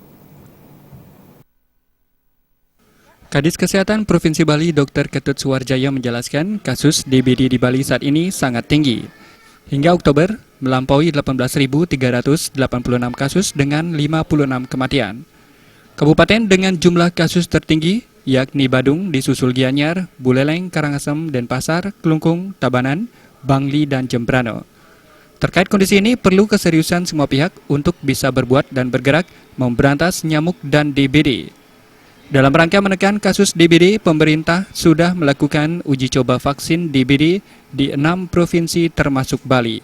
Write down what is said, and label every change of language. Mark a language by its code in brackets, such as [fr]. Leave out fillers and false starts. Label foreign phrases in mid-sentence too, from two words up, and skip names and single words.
[id] Kadis Kesehatan Provinsi Bali Dr. Ketut Suwarjaya menjelaskan kasus DBD di Bali saat ini sangat tinggi. Hingga Oktober, melampaui 18.386 kasus dengan 56 kematian. Kabupaten dengan jumlah kasus tertinggi yakni Badung disusul Gianyar, Buleleng, Karangasem, Denpasar, Klungkung, Tabanan, Bangli, dan Jembrana. Terkait kondisi ini perlu keseriusan semua pihak untuk bisa berbuat dan bergerak memberantas nyamuk dan DBD. Dalam rangka menekan kasus DBD, pemerintah sudah melakukan uji coba vaksin DBD di 6 provinsi termasuk Bali.